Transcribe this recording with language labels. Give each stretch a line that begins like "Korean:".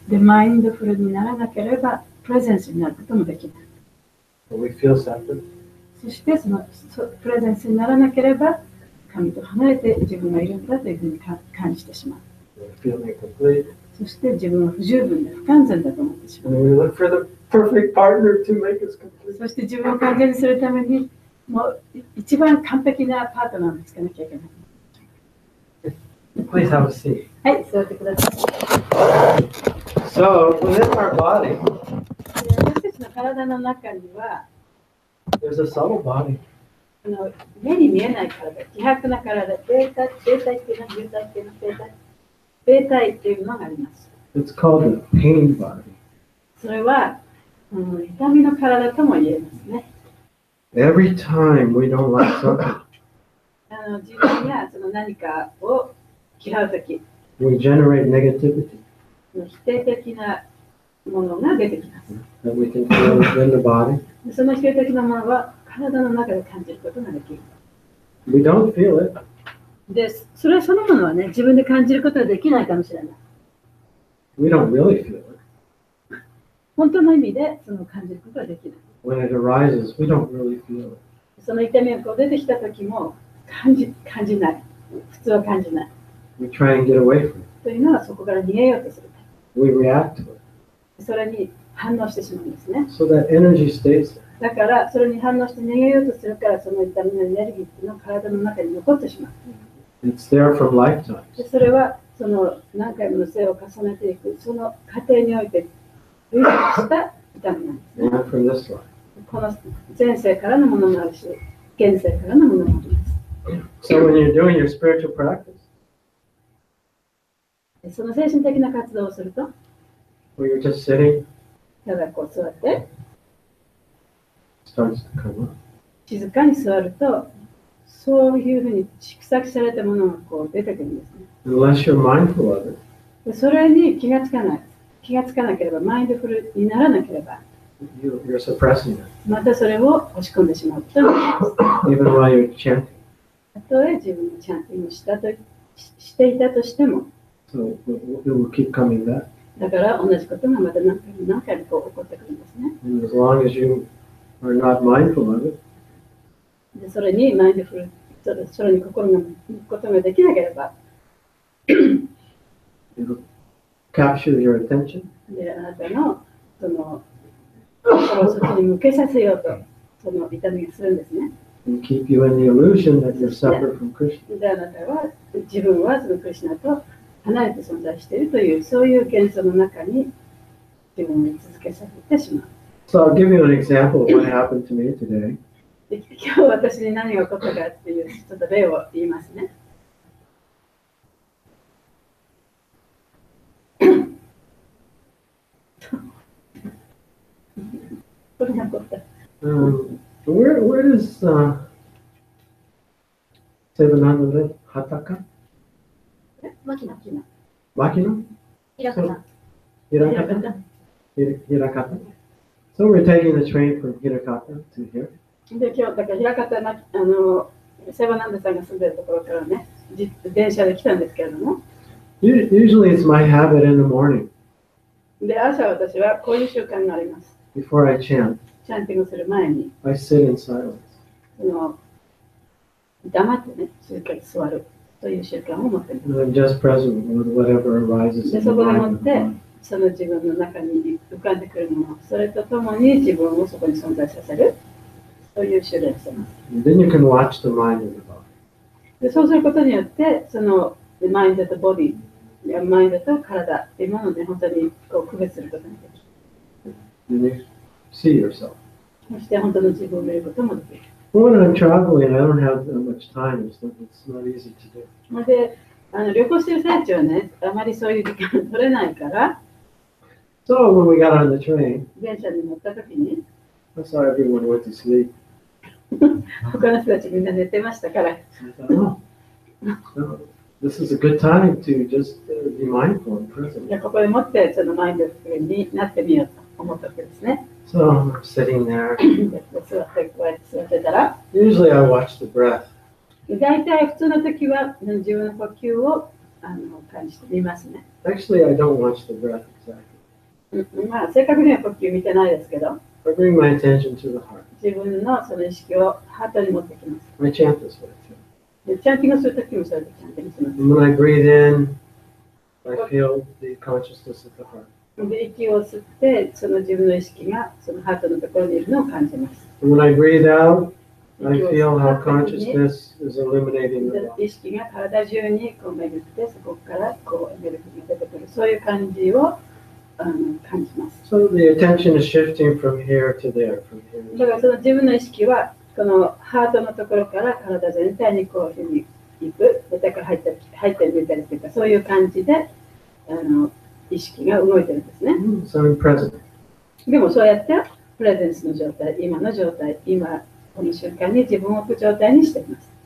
Japanese: で、マインドフルにならなければプレゼンスになることもできない。
English: But we feel separate.
Japanese: そしてそのプレゼンスにならなければ神と離れて自分がいるんだというふうに感じてしまう。
English: We feel incomplete.
Japanese: そして自分は不十分で不完全だと思ってしま
English: And
Japanese: う。
English: we look for the perfect partner to make us complete.
Japanese: そして自分を完全にするためにもう一番完璧なパートナーを見つけなきゃいけない。
English: Please have a seat.
Japanese: はい、座ってください。
English: So, within our body,
Japanese: 私たちの体の中には
English: there's a subtle body.
Japanese: 目に見えない体、希薄な体、ベータっていうのは、有体っていうのは、ベータイっていうのがあります。
English: It's called the pain body.
Japanese: それは、痛みの体とも言えますね。
English: Every time we don't like something,
Japanese: 自分やその何かを嫌うとき、
English: we generate negativity
Japanese: 否定的なものが出てきます。
English: that we can feel within the body.
Japanese: その否定的なものは体の中で感じることができる。
English: We don't feel it.
Japanese: で、それそのものはね、自分で感じることはできないかもしれない。
English: We don't really feel it.
Japanese: 本当の意味でその感じることはできない。
English: When it arises, we don't really feel it.
Japanese: その痛みがこう出てきた時も感じない。普通は感じない。
English: We try and get away from it.
Japanese: というのはそこから逃げようとする。
English: We react to it.
Japanese: それに反応してしまうんですね。
English: So that energy stays there.
Japanese: だからそれに反応して逃げようとするからその痛みのエネルギーっていうのは体の中に残ってしまう。
English: It's there from lifetimes.
Japanese: でそれはその何回もの生を重ねていくその過程において累積した痛みなんですね。
English: And from this life.
Japanese: この前世からのものもあるし、現世からのものもあります。
English: So when you're doing your spiritual practice,
Japanese: その精神的な活動をすると、
English: where you're just sitting,
Japanese: ただこう座って、
English: starts to come up.
Japanese: 静かに座ると、そういうふうに蓄積されたものがこう出てくるんですね。
English: Unless you're mindful of it,
Japanese: でそれに気がつかない。気がつかなければ、マインドフルにならなければ、
English: you're suppressing it.
Japanese: またそれを押し込んでしまうことになります。
English: Even while you're chanting.
Japanese: たとえ自分のチャンティングをしていたとしても、
English: So it will keep coming back.
Japanese: だから同じことがまた何回もこう起こってくるんですね。
English: And as long as you are not mindful of it,
Japanese: でそれにマインドフル、それに心が向くことができなければ、
English: it'll capture your attention.
Japanese: であなたのその心をそっちに向けさせようと、その痛みがするんですね。
English: And keep you in the illusion that you're separate from Krishna.
Japanese: であなたは自分はそのクリシュナと離れて存在しているというそういう幻想の中に自分を居続けさせてしまう。
English: So I'll give you an example of what happened to me today.
Japanese: で今日私に何が起こったかっていうちょっと例を言いますね。これが起こった。
English: Where does Sevananda Hataka?
Japanese: 牧野
English: Makino?
Japanese: 平方
English: Hirakata? Hirakata. So we're taking the train from Hirakata to here.
Japanese: で今日だから平方セバナンダさんが住んでるところからね、電車で来たんですけれども、
English: Usually it's my habit in the morning
Japanese: で朝私はこういう習慣があります。
English: before I chant.
Japanese: チャンティングする前に
English: I sit in silence.
Japanese: 黙ってね、静かに座るという習慣を持っています。
English: And I'm just present with whatever arises
Japanese: で
English: in
Japanese: そ
English: the
Japanese: こで
English: mind
Japanese: も
English: of
Japanese: っ
English: the
Japanese: て
English: mind.
Japanese: その自分の中に浮かんでくるもの、それとともに自分をそこに存在させるという習練をしています。
English: And then you can watch the mind and the body.
Japanese: でそうすることによってそのマインドとボディ、マインドと体っていうものをね、本当にこう区別することができる。
English: And you see yourself.
Japanese: そして本当の自分を見ることもできる。
English: When I'm traveling, I don't have that much time. It's not easy to do.
Japanese: で旅行してる最中はね、あまりそういう時間取れないから、
English: So when we got on the train,
Japanese: 電車に乗った時に
English: I saw everyone went to sleep.
Japanese: 他の人たちみんな寝てましたから、
English: I thought, no, this is a good time to just be mindful and present.
Japanese: ここでもってそのマインドフルになってみようと思ったわけですね。
English: So I'm sitting there.
Japanese: で座ってこうやって座ってたら、
English: Usually I watch the breath.
Japanese: 大体普通の時は自分の呼吸を感じてみますね。
English: Actually, I don't watch the breath exactly.
Japanese: まあ正確には呼吸見てないですけど、
English: I bring my attention to the heart.
Japanese: 自分のその意識をハートに持ってきます。
English: I chant this way too.
Japanese: でチャンティングする時もそれでチャンティングします。
English: And when I breathe in, I feel the consciousness of the heart.
Japanese: で息を吸ってその自分の意識がそのハートのところにいるのを感じます。
English: And when I breathe out, I feel how consciousness is illuminating the body.
Japanese: 意識が体中にこう巡ってそこからこうエネルギーが出てくるそういう感じを感じます。
English: So the attention is shifting from here to there, from here.
Japanese: だからその自分の意識はこのハートのところから体全体にこういうふうに行く、だから入ったり出たりというかそういう感じで意識が動いてるんですね。
English: So I'm present.
Japanese: でもそうやってプレゼンスの状態、今の状態、今この瞬間に自分を置く状態にしています。